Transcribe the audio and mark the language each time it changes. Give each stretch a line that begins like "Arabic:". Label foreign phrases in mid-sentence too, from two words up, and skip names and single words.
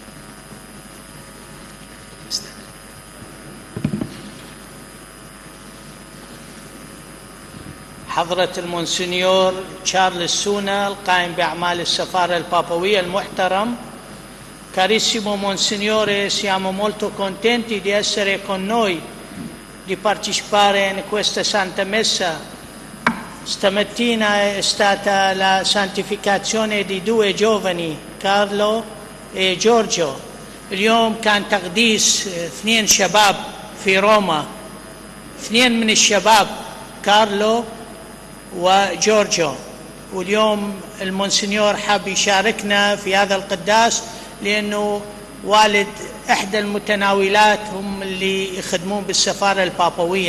Arabic: حضرة المونسنيور تشارلز سونا القائم بأعمال السفارة البابوية المحترم.
Italian: Carissimo Monsignore, siamo molto contenti di essere con noi, di partecipare in questa Santa Messa. Stamattina è stata la santificazione di due giovani,
Arabic: كارلو جورجو. اليوم كان تقديس 2 شباب في روما، 2 من الشباب كارلو وجورجو. واليوم المونسنيور حاب يشاركنا في هذا القداس لأنه والد إحدى المتناولات هم اللي يخدمون بالسفارة البابوية.